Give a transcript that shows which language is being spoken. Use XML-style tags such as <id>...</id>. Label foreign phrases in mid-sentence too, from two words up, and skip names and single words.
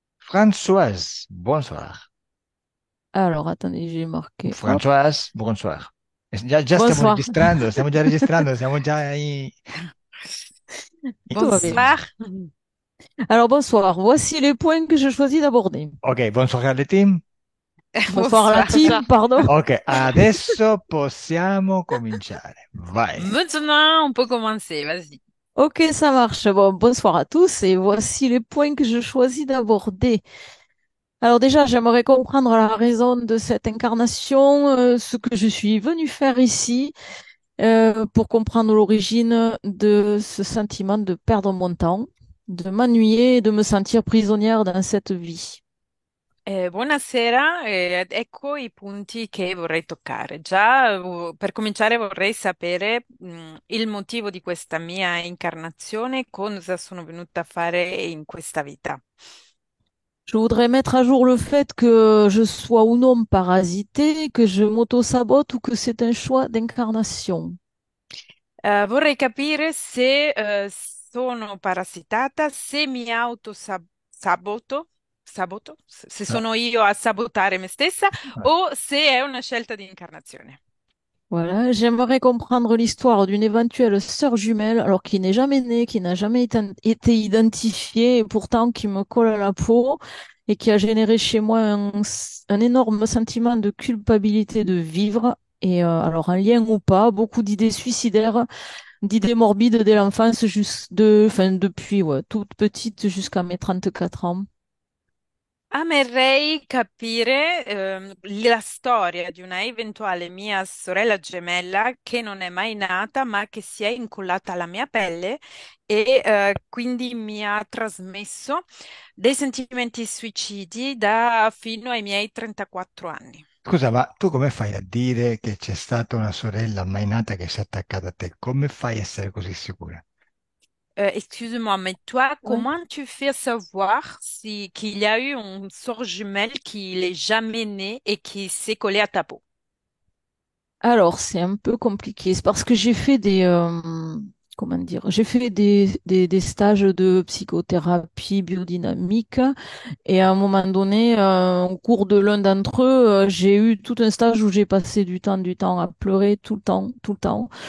<fr>Françoise, bonsoir. Alors, attendez, j'ai marqué. Hop, Françoise, bonsoir.</fr> <it>Già</it> <fr>bonsoir.</fr> <it>stiamo già registrando, siamo già</it> <fr>Tout va bien. Bonsoir. Alors, bonsoir. Voici les points que je choisis d'aborder. Ok, bonsoir alle team. Bonsoir à la Bonsoir. team, pardon.</fr> <it>Ok, adesso possiamo cominciare. Vai.</it> <fr>Maintenant, on peut commencer. Vas-y. Ok, ça marche. Bon, bonsoir à tous et voici les points que je choisis d'aborder. Alors déjà, j'aimerais comprendre la raison de cette incarnation, ce que je suis venue faire ici, pour comprendre l'origine de ce sentiment de perdre mon temps, de m'ennuyer et de me sentir prisonnière dans cette vie.</fr> <it>Buonasera, ecco i punti che vorrei toccare. Già, per cominciare vorrei sapere, il motivo di questa mia incarnazione, cosa sono venuta a fare in questa vita.</it> <fr>Je voudrais mettre à jour le fait que je sois ou non parasitée, que je m'auto-sabote ou que c'est un choix d'incarnation.</fr> <it>Vorrei capire se, sono parassitata, se mi saboto, se No, sono io a sabotare me stessa no. o se è una scelta di incarnazione.</it> <fr>Voilà, j'aimerais comprendre l'histoire d'une éventuelle sœur jumelle, alors qui n'est jamais née, qui n'a jamais été identifiée, et pourtant qui me colle à la peau et qui a généré chez moi un énorme sentiment de culpabilité de vivre. Et alors, un lien ou pas, beaucoup d'idées suicidaires, d'idées morbides dès l'enfance, enfin, depuis ouais, toute petite jusqu'à mes 34 ans.</fr> <it>Amerei capire, la storia di una eventuale mia sorella gemella che non è mai nata, ma che si è incollata alla mia pelle e, quindi mi ha trasmesso dei sentimenti suicidi da fino ai miei 34 anni. Scusa, ma tu come fai a dire che c'è stata una sorella mai nata che si è attaccata a te? Come fai a essere così sicura?</it> <fr>Excuse-moi, mais toi, Ouais. comment tu fais savoir si qu'il y a eu une sœur jumelle qui n'est jamais née et qui s'est collée à ta peau? Alors, c'est un peu compliqué. C'est parce que j'ai fait comment dire, j'ai fait des stages de psychothérapie biodynamique et à un moment donné, au cours de l'un d'entre eux, j'ai eu tout un stage où j'ai passé du temps à pleurer tout le temps, tout le temps.</fr>